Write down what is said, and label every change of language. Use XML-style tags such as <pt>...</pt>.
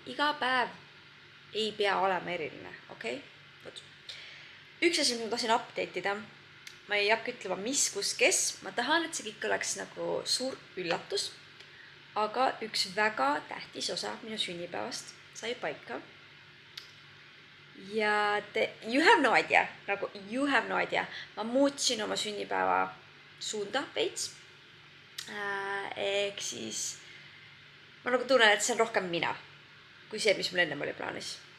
<et>Iga päev ei pea olema eriline, okei? Üks asi, mis ma tahtsin update'ida, ma ei hakka ütlema mis, kus, kes, ma tahan, et see kõik oleks nagu suur üllatus, aga üks väga tähtis osa minu sünnipäevast sai paika. Ja</et> <en>you have no idea,</en> <et>nagu</et> <en>you have no idea.</en> <et>Ma muutsin oma sünnipäeva suunda veits. Ehk siis ma nagu tunnen, et see on rohkem mina, kui see, mis mul ennem oli plaanis.</et>